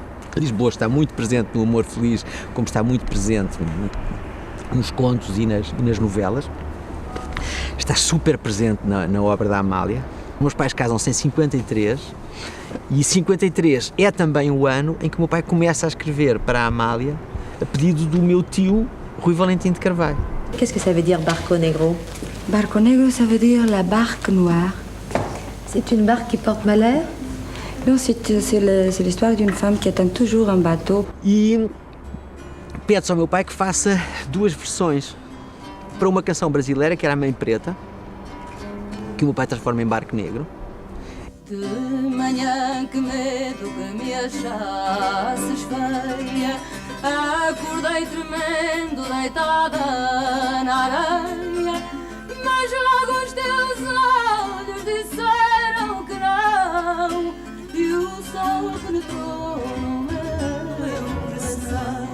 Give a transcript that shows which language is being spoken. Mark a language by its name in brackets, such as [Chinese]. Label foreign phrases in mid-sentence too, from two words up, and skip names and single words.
[Portuguese] Lisboa está muito presente no Amor Feliz, como está muito presente nos contos e nas novelas. Está super presente na obra da Amália. Meus pais casam-se em 53 e 53 é também o ano em que o meu pai começa a escrever para a Amália a pedido do meu tio Rui Valentim de Carvalho. [French] Qu'est-ce que ça veut dire Barco Negro? Barco Negro, ça veut dire la barque noire. C'est une barque qui porte malheur? Non, c'est l'histoire d'une femme qui attend toujours un bateau. [Portuguese] E pede-se ao meu pai que faça 2 versões para uma canção brasileira que era a Mãe Preta, que o meu pai transforma em Barco Negro. De manhã que medo que me achasses feia, acordei tremendo deitada na areia, mas logo os teus olhos disseram que não, e o sol penetrou no meu coração.